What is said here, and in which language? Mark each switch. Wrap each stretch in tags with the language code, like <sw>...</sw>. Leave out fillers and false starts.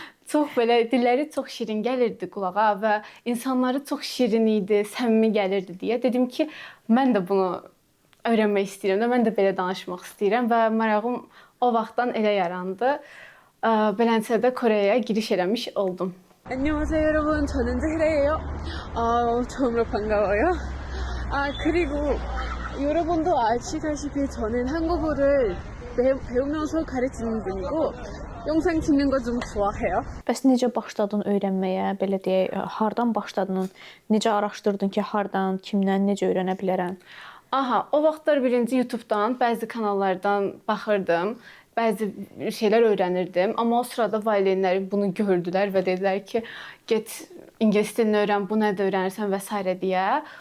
<az>Çox belə dilləri çox şirin gəlirdi qulağa və insanları çox şirin idi, səmimi gəlirdi deyə dedim ki, mən də bunu öyrənmək istəyirəm də, mən də belə danışmaq istəyirəm və marağım o vaxtdan elə yarandı. Beləncə Koreya giriş eləmiş oldum.</az> <ko>안녕하세요 여러분, 저는 Zehra'예요. 처음으로 반가워요. 그리고 여러분도 아시다시피 저는 한국어를 배우면서 가르치는 분이고 영상 찍는 거 좀 좋아해요.</ko> <az>Bəs necə başladın öyrənməyə? Belə deyək, hardan başladın? Necə araşdırdın ki, hardan, kimdən, necə öyrənə bilərəm? Aha, o vaxtlar birinci YouTube-dan, bəzi kanallardan baxırdım. Bəzi şeylər öyrənirdim, amma o sırada valideynlərim bunu gördülər və dedilər ki, get ingilis dilini öyrən, bu nədə öyrənirsən və s. deyə.</az>